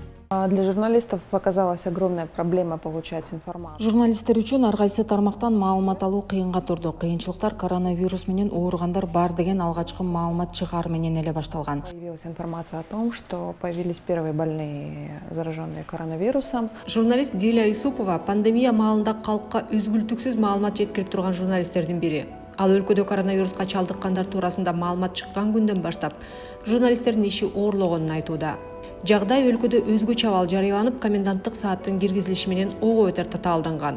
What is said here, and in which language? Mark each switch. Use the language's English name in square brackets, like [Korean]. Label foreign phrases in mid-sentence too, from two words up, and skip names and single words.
[Russian] Для журналистов оказалась огромная проблема получать информацию. [Kyrgyz] Журналисттер үчүн ар кайсы тармактан маалымат алуу кыйынга турду. Кыйынчылыктар коронавирус менен ооругандар бар деген алгачкы маалымат чыгаар менен эле башталган. [Russian] Появилась информация о том, что появились первые больные, зараженные коронавирусом. [Kyrgyz] Журналист Диля Юсупова пандемия маалында калкка үзгүлтүксүз маалымат жеткирип турган журналисттердин бири. Ал өлкөдө коронавируска чалдыккандар туурасында маалымат чыккан күндөн баштап журналисттердин иши оорлогонун айтууда. Жагдай өлкөдө өзгөчө абал жарыяланып, коменданттык сааттын киргизилиши менен ого бетер татаалданган.